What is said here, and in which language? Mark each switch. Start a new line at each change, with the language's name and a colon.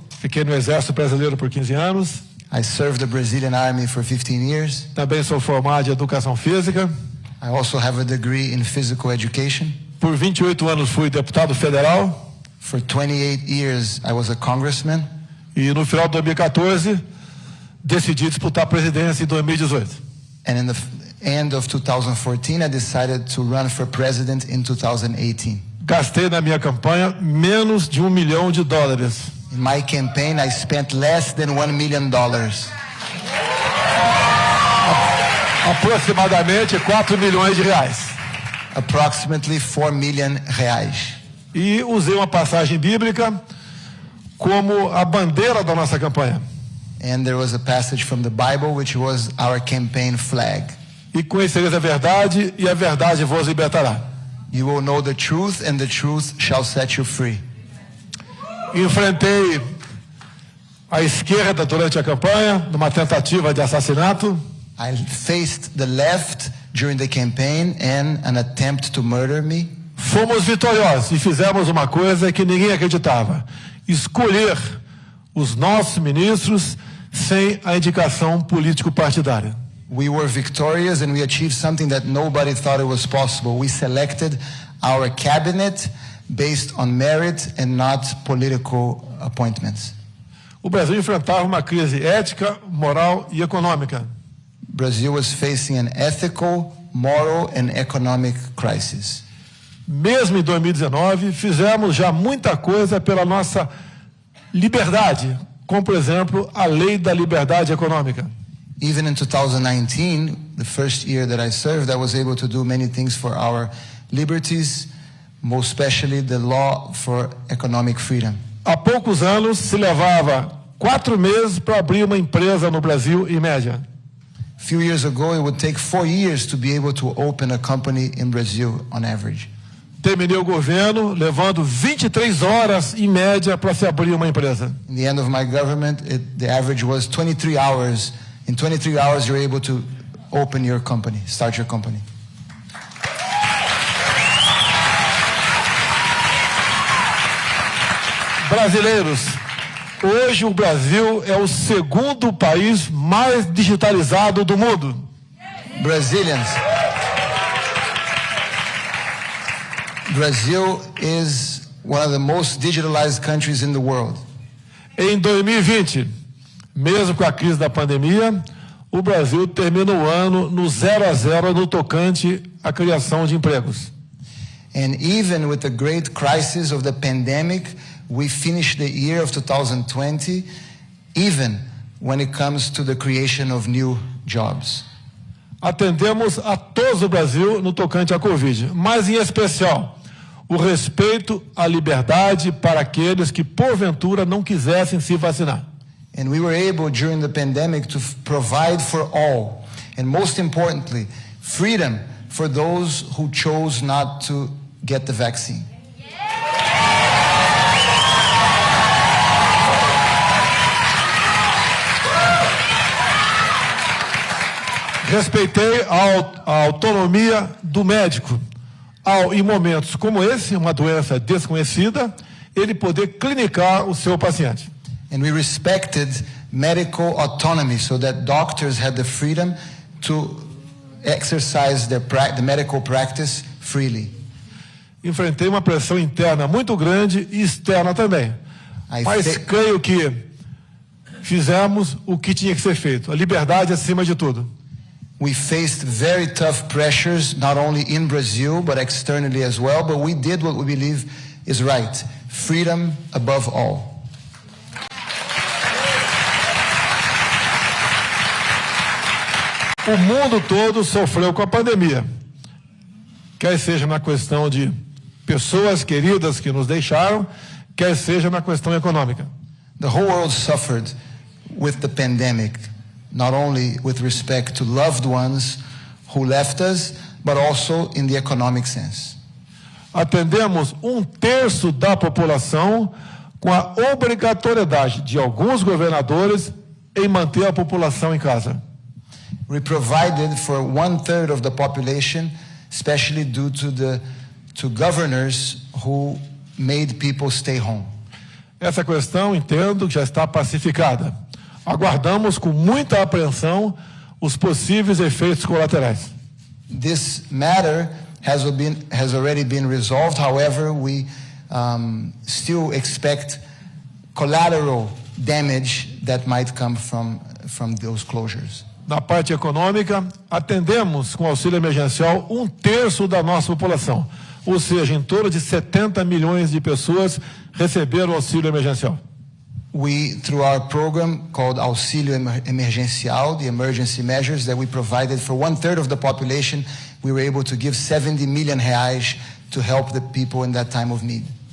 Portuguese: Fiquei no Exército Brasileiro por 15 anos.
English: I served the Brazilian Army for 15 years.
Portuguese: Também sou formado em Educação Física.
English: I also have a degree in physical education.
Portuguese: Por 28 anos fui deputado federal.
English: For 28 years I was a congressman.
Portuguese: E no final de 2014 decidi disputar a presidência em 2018.
English: And in the end of 2014 I decided to run for president in 2018.
Portuguese: Gastei na minha campanha menos de $1 milhão.
English: In my campaign, I spent less than $1 million.
Portuguese: Aproximadamente 4 milhões de reais.
English: Approximately 4 million reais.
Portuguese: E usei uma passagem bíblica como a bandeira da nossa campanha.
English: And there was a passage from the Bible which was our campaign flag.
Portuguese: E conhecereis a verdade, e a verdade vos libertará.
English: You will know the truth, and the truth shall set you free.
Portuguese: Enfrentei a esquerda durante a campanha, numa tentativa de assassinato.
English: I faced the left during the campaign and an attempt to murder me.
Portuguese: Fomos vitoriosos e fizemos uma coisa que ninguém acreditava: escolher os nossos ministros sem a indicação político-partidária.
English: We were victorious and we achieved something that nobody thought it was possible. We selected our cabinet based on merit and not political appointments.
Portuguese: O Brasil enfrentava uma crise ética, moral e econômica.
English: Brazil was facing an ethical, moral and economic crisis.
Portuguese: Mesmo em 2019, fizemos já muita coisa pela nossa liberdade, como por exemplo, a Lei da Liberdade Econômica.
English: Even in 2019, the first year that I served, I was able to do many things for our liberties, most especially the law for economic freedom.
Portuguese: Há poucos anos se levava 4 meses para abrir uma empresa no Brasil, em média.
English: A few years ago, it would take 4 years to be able to open a company in Brazil on average.
Portuguese: Terminei o governo levando 23 horas em média para se abrir uma empresa.
English: In the end of my government, the average was 23 hours. In 23 hours, you're able to open your company, start your company.
Portuguese: Brasileiros, hoje o Brasil é o segundo país mais digitalizado do mundo.
English: Brazilians, Brazil is one of the most digitalized countries in the world.
Portuguese: Em 2020, mesmo com a crise da pandemia, o Brasil termina o ano no 0 a 0 no tocante à criação de empregos.
English: And even with the great crisis of the pandemic, we finished the year of 2020, even when it comes to the creation of new jobs.
Portuguese: Atendemos a todos o Brasil no tocante à Covid, mas em especial o respeito à liberdade para aqueles que porventura não quisessem se vacinar.
English: And we were able during the pandemic to provide for all, and most importantly, freedom for those who chose not to get the vaccine.
Portuguese: Respeitei a autonomia do médico ao, em momentos como esse, uma doença desconhecida, ele poder clinicar o seu paciente.
English: And we respected medical autonomy so that doctors had the freedom to exercise the medical practice freely.
Portuguese: Enfrentei uma pressão interna muito grande e externa também. Mas creio que fizemos o que tinha que ser feito. A liberdade acima de tudo.
English: We faced very tough pressures, not only in Brazil, but externally as well, but we did what we believe is right. Freedom above all.
Portuguese: O mundo todo sofreu com a pandemia, quer seja na questão de pessoas queridas que nos deixaram, quer seja na questão econômica.
English: The whole world suffered with the pandemic, not only with respect to loved ones who left us, but also in the economic sense.
Portuguese: Atendemos 1/3 da população com a obrigatoriedade de alguns governadores em manter a população em casa.
English: We provided for 1/3 of the population, especially due to governors who made people stay home.
Portuguese: Essa questão, entendo, já está pacificada. Aguardamos com muita apreensão os possíveis efeitos colaterais.
English: This matter has already been resolved. However, we still expect collateral damage that might come from those closures.
Portuguese: Na parte econômica, atendemos com auxílio emergencial 1/3 da nossa população, ou seja, em torno de 70 milhões de pessoas receberam auxílio emergencial.
English: We, through our program called Auxílio Emergencial, the emergency measures that we provided for 1/3 of the population, we were able to give 70 million reais to help the people in that time of need.